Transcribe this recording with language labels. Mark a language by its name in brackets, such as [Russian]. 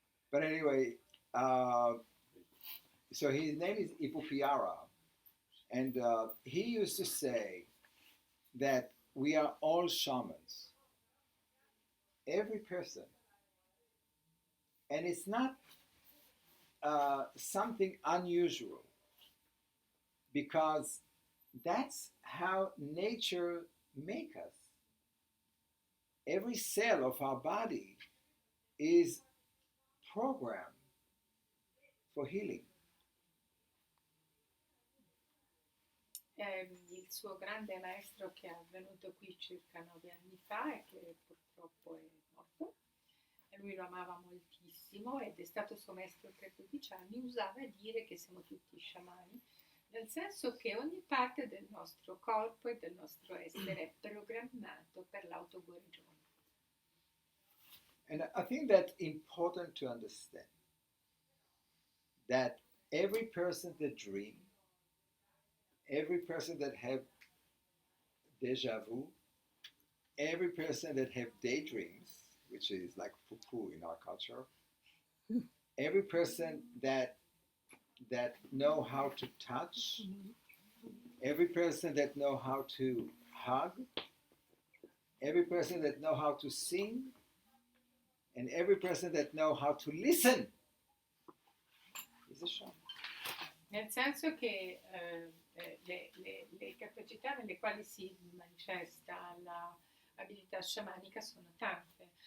[English] But anyway, so his name is Ipupiara, and he used to say that we are all shamans, every person, and it's not something unusual, because that's how nature makes us. Every cell of our body is programmed for healing. [Italian] Il suo grande maestro che è venuto qui circa 9 anni fa e che purtroppo è morto, e lui lo amava moltissimo ed è stato suo maestro per 12 anni, usava dire che siamo tutti sciamani, nel senso che ogni parte del nostro corpo e del nostro essere è programmato per l'autoguarigione. [English] And I think that's important to understand, that every person that dreams, every person that have déjà vu, every person that have daydreams, which is like poo-poo in our culture, every person that know how to touch, every person that know how to hug, every person that know how to sing, and every person that know how to listen is a shaman. [Italian] Nel senso che le capacità nelle quali si manifesta l'abilità sciamanica sono tante.